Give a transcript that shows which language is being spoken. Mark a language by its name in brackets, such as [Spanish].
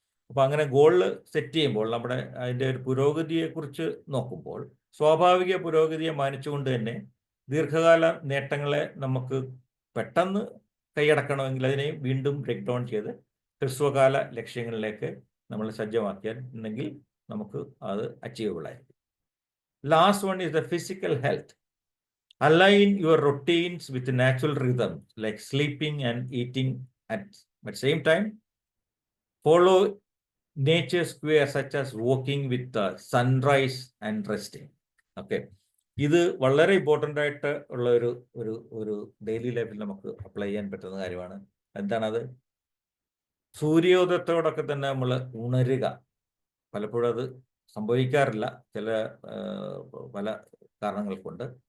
[Malayalam] അപ്പോൾ അങ്ങനെ goal set ചെയ്യുമ്പോൾ നമ്മുടെ അതിൻ്റെ ഒരു പുരോഗതിയെക്കുറിച്ച് നോക്കുമ്പോൾ സ്വാഭാവിക പുരോഗതിയെ മാനിച്ചുകൊണ്ട് തന്നെ ദീർഘകാല നേട്ടങ്ങളെ നമുക്ക് പെട്ടെന്ന് കൈയടക്കണമെങ്കിൽ അതിനെ വീണ്ടും ബ്രേക്ക് ഡൗൺ ചെയ്ത് ഹ്രസ്വകാല ലക്ഷ്യങ്ങളിലേക്ക് നമ്മൾ സജ്ജമാക്കിയെങ്കിൽ നമുക്ക് അത് അച്ചീവബിൾ ആയിരിക്കും. [English] Last one is the physical health. Align your routines with natural rhythms like sleeping and eating at the same time. Follow nature's square such as walking with the sunrise and resting. Okay. [Malayalam] ഇത് വളരെ important ആയിട്ട് ഉള്ള ഒരു daily ലൈഫിൽ നമുക്ക് apply ചെയ്യാൻ പറ്റുന്ന കാര്യമാണ്. എന്താണത്? സൂര്യോദയത്തോടൊക്കെ തന്നെ നമ്മൾ ഉണരുക. പലപ്പോഴും അത് സംഭവിക്കാറില്ല ചില പല കാരണങ്ങൾ കൊണ്ട്.